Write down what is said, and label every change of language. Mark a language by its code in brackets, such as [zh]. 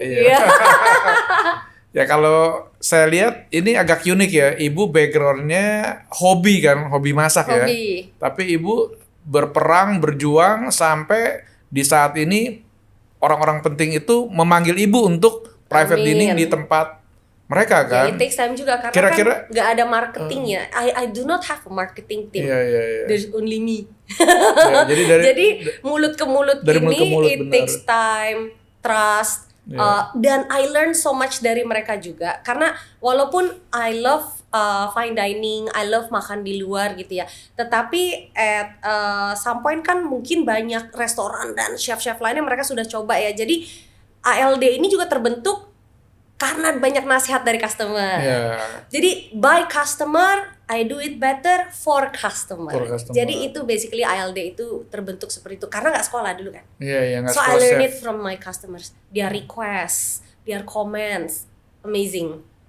[id] Iya. Ya kalau saya lihat ini agak unik ya, ibu backgroundnya hobi kan, hobi masak ya. Tapi ibu berperang, berjuang sampai di saat ini orang-orang penting itu memanggil ibu untuk private dining di tempat mereka kan. [en] It takes time [id] juga karena kan nggak ada marketingnya. [en] I do not have a marketing team. There's only me. [id] Jadi mulut ke mulut ini [en] it takes time, trust. [id] Dan [en] I learn so much [id] dari mereka juga. Karena walaupun [en] I love fine dining, I love [id] makan di luar gitu ya. Tetapi [en] at some point [id] kan mungkin banyak restoran dan chef-chef lainnya mereka sudah coba ya. Jadi ALD ini juga terbentuk karena banyak nasihat dari customer. [en] Jadi by customer, I do it better for customer. [id] Jadi itu basically ALD itu terbentuk seperti itu karena nggak sekolah dulu kan. [en] So I learn it from my customers. Their requests, their comments, amazing.